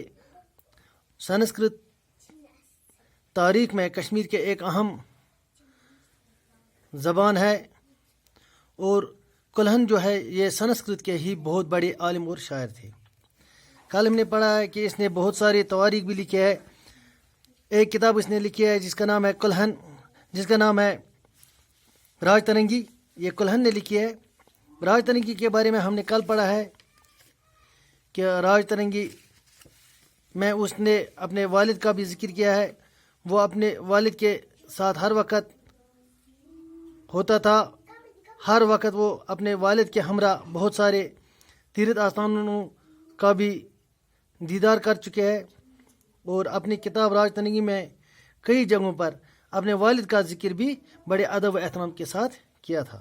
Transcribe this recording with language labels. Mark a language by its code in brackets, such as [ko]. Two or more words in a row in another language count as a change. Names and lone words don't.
[ur] سنسکرت تاریخ میں کشمیر کے ایک اہم زبان ہے، اور کلہن جو ہے یہ سنسکرت کے ہی بہت بڑے عالم اور شاعر تھے. کل ہم نے پڑھا ہے کہ اس نے بہت سارے تواریخ بھی لکھے ہے. ایک کتاب اس نے لکھی ہے جس کا نام ہے کلہن، جس کا نام ہے راج ترنگی. یہ کلہن نے لکھی ہے. راج ترنگی کے بارے میں ہم نے کل پڑھا ہے کہ راج ترنگی میں اس نے اپنے والد کا بھی ذکر کیا ہے. وہ اپنے والد کے ساتھ ہر وقت ہوتا تھا. ہر وقت وہ اپنے والد کے ہمراہ بہت سارے تیرتھ آستانوں کا بھی دیدار کر چکے ہیں، اور اپنی کتاب راج ترنگی میں کئی جگہوں پر اپنے والد کا ذکر بھی بڑے ادب و احترام کے ساتھ کیا تھا.